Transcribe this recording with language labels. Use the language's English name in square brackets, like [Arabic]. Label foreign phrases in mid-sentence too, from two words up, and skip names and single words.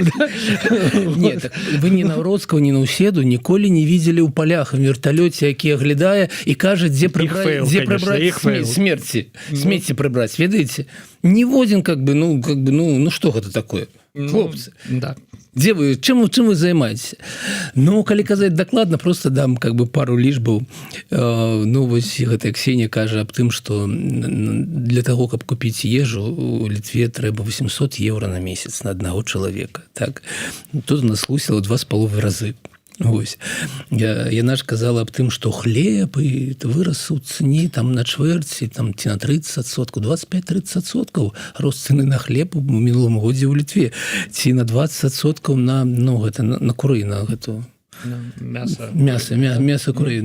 [Belarusian] Не, так вы ні Наўродскага, ні Наўседу ніколі не видели ў палях в верталёце, які аглядае і кажа, дзе прыбраць смецці прыбраць, ведаеце? Ніводзін [Russian] как бы, [Belarusian] ну што гэта такое? Хлопцы, да. Дзе вы, чым вы займаецеся? Ну, калі казаць дакладна, просто дам [Russian] как бы [Belarusian] пару лічбаў. Ну, вось гэтая Ксенія кажа аб тым, што для таго, каб купіць ежу, у Літве трэба 800 евро на месяц на аднаго чалавека. Так? Тут у нас лусіла 2,5 разы. Вось. Яна ж казала аб тым, што хлеб і вырас у цэне там на чвэрці, там ці на 30%, 25-30% рост цэны на хлеб у мінулым годзе ў Літве, ці на 20% на, ну, гэта, на куры, на гэту мясо куры.